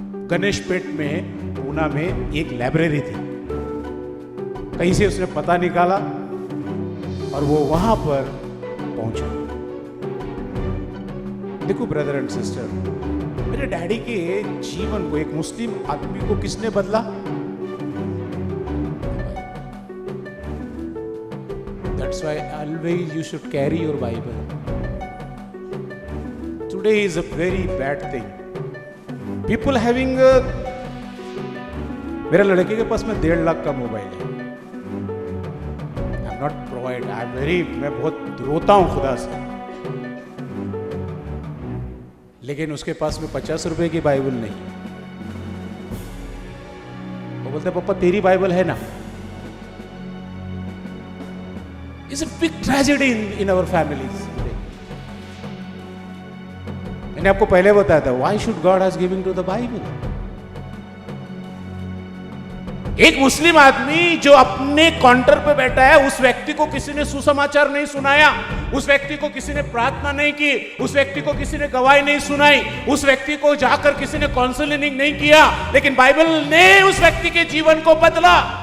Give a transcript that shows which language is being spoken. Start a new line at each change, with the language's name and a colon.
Hindi: गणेश पेट में पूना में एक लाइब्रेरी थी, कहीं से उसने पता निकाला और वो वहां पर पहुंचा। देखो ब्रदर एंड सिस्टर, मेरे डैडी के जीवन को एक मुस्लिम आदमी को किसने बदला?
English: That's why always you should carry your Bible. Today is a very bad thing. People having
Hindi: मेरे लड़के के पास में 1.5 लाख का मोबाइल है।
English: I'm not provide. I'm very,
Hindi: मैं बहुत रोता हूँ खुदा से। लेकिन उसके पास में 50 रुपए की बाइबल नहीं। वो बोलते पापा तेरी बाइबल है ना?
English: It's a big tragedy in our families.
Hindi: मैंने आपको पहले बताया था,
English: why should God has given to the Bible?
Hindi: एक मुस्लिम आदमी जो अपने काउंटर पे बैठा है, उस व्यक्ति को किसी ने सुसमाचार नहीं सुनाया, उस व्यक्ति को किसी ने प्रार्थना नहीं की, उस व्यक्ति को किसी ने गवाही नहीं सुनाई, उस व्यक्ति को जाकर किसी ने काउंसलिंग नहीं किया, लेकिन बाइबल ने उस व्यक्ति के जीवन को बदला।